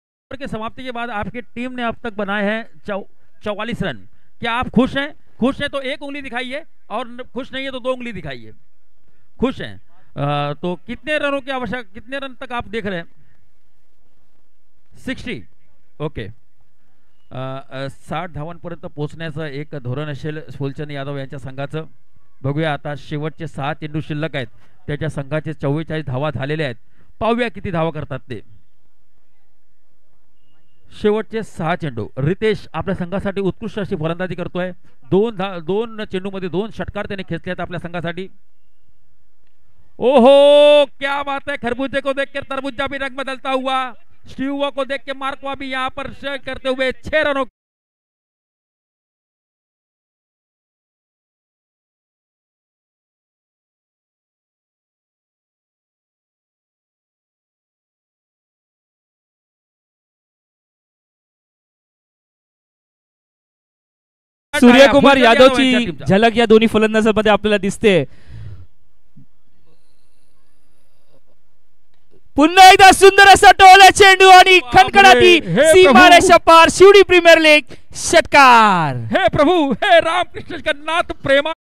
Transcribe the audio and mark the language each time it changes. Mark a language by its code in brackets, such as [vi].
[hi] के समाप्ति के बाद आपकी टीम ने अब तक बनाए हैं 44 रन। क्या आप खुश हैं? खुश हैं तो 1 उंगली दिखाइए, और खुश नहीं है तो 2 उंगली दिखाइए। खुश हैं तो कितने रनों की आवश्यक, कितने रन तक आप देख रहे हैं? 60। [mr] ओके, 60 धावांपर्यंत पोहोचण्याचं एक धोरण असेल फुलचंद यादव यांच्या संघाचं। बघूया आता शेवटचे 6 चेंडू शिल्लक आहेत, त्याच्या संघाचे 44 धावा झालेले आहेत। पाहूया किती धावा करतात ते। शेवटचे 6 चेंडू रितेश आपल्या संघासाठी उत्कृष्ट अशी फलंदाजी करतोय। 2 चेंडूमध्ये 2 षटकार त्याने खेचले आहेत आपल्या संघासाठी। [hi] ओहो क्या बात है, खरबूजे को देख के तरबूजा भी रंग बदलता हुआ। स्टीव को देख के मार्कवा भी यहां पर करते हुए 6 रनों। [mr] सूर्यकुमार यादवची झलक या दोन्ही फलंदाजांमध्ये आपल्याला दिसते। पुन्हा एकदा सुंदर असा टोला चेंडू आणि खणखणाटी सीमारेषा पार, शिवडी प्रीमियर लीग षटकार। हे प्रभु, हे रामकृष्ण जगन्नाथ प्रेमा।